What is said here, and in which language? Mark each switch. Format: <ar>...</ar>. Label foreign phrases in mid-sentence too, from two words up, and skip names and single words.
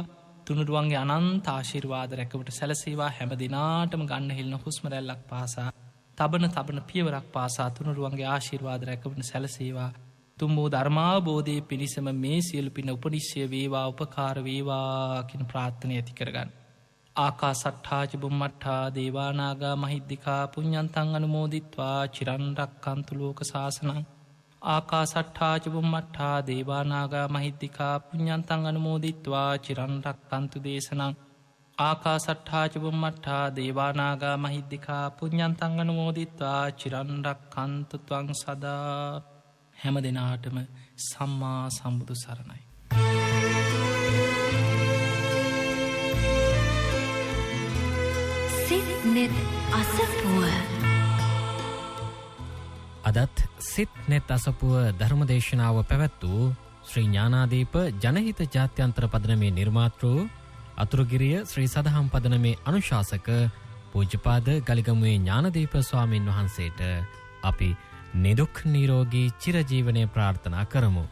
<si>තුනුරුවන්ගේ අනන්ත ආශිර්වාද රැකවට සැලසේවා. හැම දිනාටම ගන්න හෙළන හුස්ම රැල්ලක් පාසා, තබන පියවරක් පාසා තුනුරුවන්ගේ ආශිර්වාද රැකවට සැලසේවා. තුම් වූ ධර්මාවබෝධයේ පිණිසම මේ සියලු පින උපනිශ්‍රය වේවා, උපකාර වේවා කියන ප්‍රාර්ථනය ඇති කරගන්න.</si> <pi>ආකාසට්ඨා ච බුම්මට්ඨා දේවා නාග මහිද්దికා පුඤ්ඤන්තං අනුමෝදිත්වා චිරන් රක්ඛන්තු ලෝක සාසනං. ආකාසට්ඨා ච බුම්මට්ඨා දේවා නාග මහිද්దికා පුඤ්ඤන්තං අනුමෝදිත්වා චිරන් රක්ඛන්තු දේශනං. ආකාසට්ඨා ච බුම්මට්ඨා දේවා නාග මහිද්దికා පුඤ්ඤන්තං අනුමෝදිත්වා චිරන් රක්ඛන්තු ත්වං සදා.</pi> <si>හැම දිනාටම සම්මා සම්බුදු සරණයි. සිත්නෙත් අසපුව අදත් සිත්නෙත් අසපුව ධර්මදේශනාව පැවැත් වූ ශ්‍රී ඥානාදීප ජනහිත ජාත්‍යන්තර පදනමේ නිර්මාතෘ අතුරුගිරිය ශ්‍රී සදහම් පදනමේ අනුශාසක පූජ්‍යපාද ගලිගමුවේ ඥානදීප ස්වාමීන් වහන්සේට අපි නිදුක් නිරෝගී චිරජීවනය ප්‍රාර්ථනා කරමු.</si>